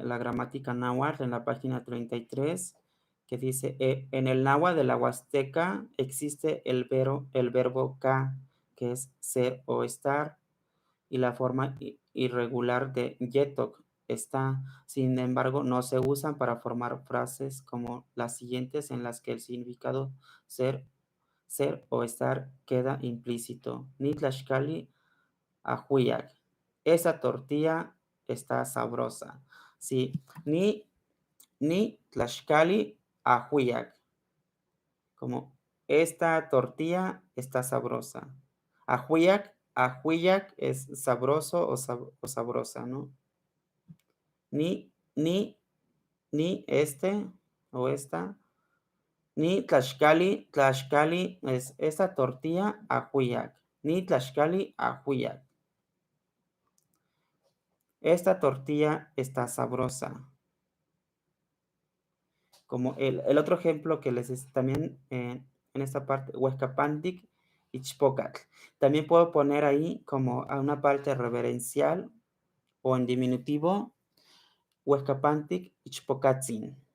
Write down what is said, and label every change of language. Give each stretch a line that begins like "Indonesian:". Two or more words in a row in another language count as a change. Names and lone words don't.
Spanish: la gramática náhuatl, en la página 33, que dice, en el náhuatl de la Huasteca existe el verbo ka, que es ser o estar, y la forma irregular de yetok, está. Sin embargo, no se usan para formar frases como las siguientes en las que el significado ser o estar queda implícito.
Nahuatl languages: Ni tlashkali ajuyak.
Spanish: Esa tortilla está sabrosa. Sí,
Nahuatl languages: ni tlaxcali ajuyak.
Spanish: Como esta tortilla está sabrosa. Ajuyak es sabroso o sabrosa, ¿no? Ni este o esta.
Nahuatl languages: Ni tlaxcali
Spanish: es esta tortilla ajuyak.
Nahuatl languages: Ni tlaxcali ajuyak.
Spanish: Esta tortilla está sabrosa. Como el otro ejemplo que les es también en esta parte, Huescapantic y Chpocatl. También puedo poner ahí como a una parte reverencial o en diminutivo, Huescapantic y Chpocatzin.